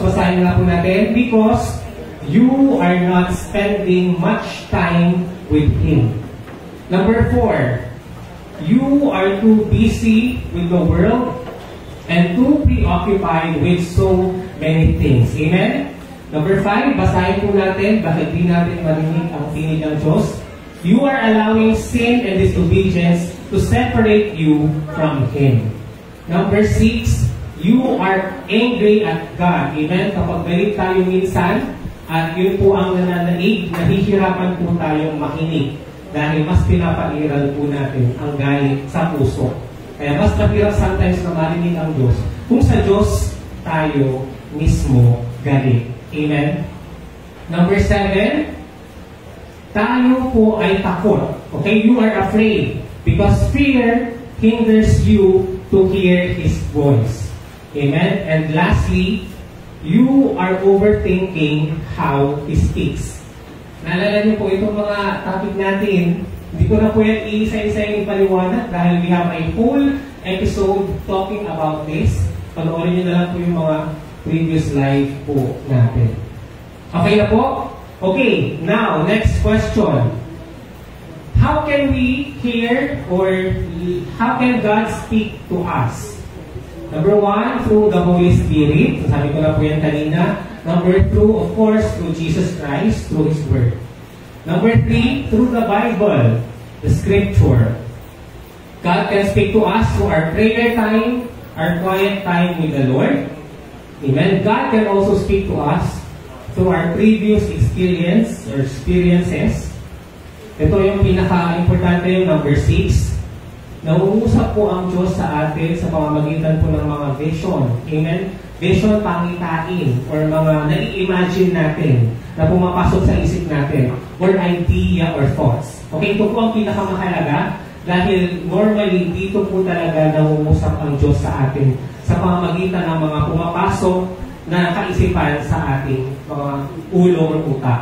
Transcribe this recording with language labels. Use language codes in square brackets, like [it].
[tl] Basahin nga po natin. [en] Because you are not spending much time with Him. Number 4, you are too busy with the world and too preoccupied with so many things. Amen? [tl] Number 5, basahin po natin, bakit di natin marinig ang tinig ng Diyos? [en] You are allowing sin and disobedience to separate you from Him. Number 6, you are angry at God. [tl] Amen? Kapag galit tayo minsan, at yun po ang nananaig, nahihirapan po tayong makinig. Dahil mas pinapairal po natin ang galit sa puso. Kaya mas mahirap sometimes na marinig ang Diyos kung sa Diyos tayo mismo galit. Amen? Number 7, tayo po ay takot. Okay? [en] You are afraid. Because fear hinders you to hear His voice. Amen? And lastly, you are overthinking how He speaks. [tl] Naalala niyo po itong mga topic natin. Hindi ko na po yan iisa-isa yung paliwanag dahil [en] we have a full episode talking about this. [tl] Panoorin niyo na lang po yung mga previous live po natin. Okay na po? [en] Okay, now, next question. How can we hear or how can God speak to us? Number one, through the Holy Spirit. [tl] Sabi ko na po yan kanina. [en] Number two, of course, through Jesus Christ, through His Word. Number three, through the Bible, the Scripture. God can speak to us through our prayer time, our quiet time with the Lord. Amen. God can also speak to us through our previous experience or experiences. [tl] Ito yung pinaka-importante, yung number 6. Nauusap po ang Diyos sa atin sa pamamagitan po ng mga vision. Amen? Vision, pangitain, or mga nai-imagine natin na pumapasok sa isip natin, or idea or thoughts. Okay, ito po ang pinakamahalaga dahil normally dito po talaga nauusap ang Diyos sa atin sa pamamagitan ng mga pumapasok na kaisipan sa ating mga ulo o utak.